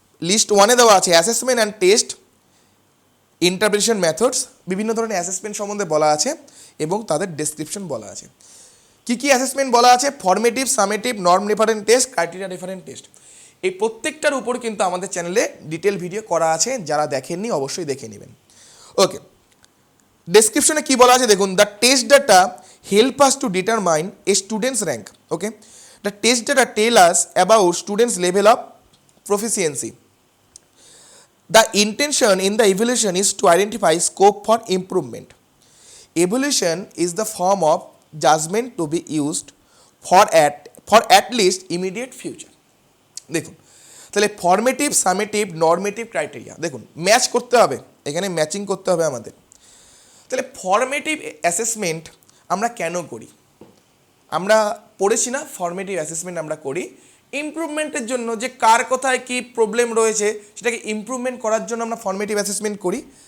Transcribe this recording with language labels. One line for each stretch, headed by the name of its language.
Bangla: List 1-এ দেওয়া আছে assessment and test, interpretation methods, বিভিন্ন ধরনের অ্যাসেসমেন্ট সম্বন্ধে বলা আছে এবং তাদের ডেসক্রিপশন বলা আছে। কী কী অ্যাসেসমেন্ট বলা আছে, formative, summative, norm referent test, criteria referent test. এই প্রত্যেকটার উপর কিন্তু আমাদের চ্যানেলে ডিটেল ভিডিও করা আছে, যারা দেখেননি অবশ্যই দেখে নেবেন। ওকে, ডেসক্রিপশনে কী বলা আছে দেখুন,
English: The test data help us to determine a student's rank. Okay, the test data tell us about students' level of proficiency. The intention in the evaluation is to identify scope for improvement. Evaluation is the form of judgment to be used for at least immediate future.
Bangla: দেখুন তাহলে formative, summative, normative criteria দেখুন match করতে হবে, এখানে matching করতে হবে আমাদের। তাহলে ফর্মেটিভ অ্যাসেসমেন্ট আমরা কেন করি? আমরা পড়েছি না, ফর্মেটিভ অ্যাসেসমেন্ট আমরা করি ইমপ্রুভমেন্টের জন্য, যে কার কোথায় কী প্রবলেম রয়েছে সেটাকে ইমপ্রুভমেন্ট করার জন্য আমরা ফর্মেটিভ অ্যাসেসমেন্ট করি।